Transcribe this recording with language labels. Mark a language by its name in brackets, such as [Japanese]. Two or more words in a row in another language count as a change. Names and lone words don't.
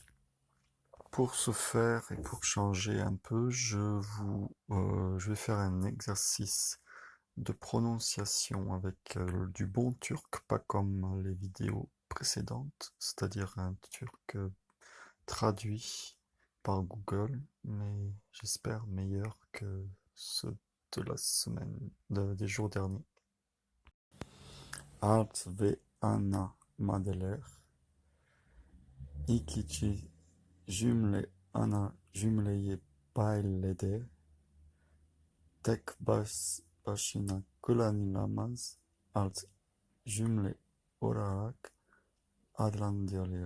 [French] Pour ce faire et pour changer un peu, je vais faire un exercice de prononciation avec du bon turc, pas comme les vidéos précédentes, c'est-à-dire un turc traduit par Google, mais j'espère meilleur que ceux de la semaine, des jours derniers. [Turkish] Alt ve ana maddeler, ikinci cümle ana cümleyi belirledi, tek başına kullanılamaz alt cümle olarak adlandırılıyor.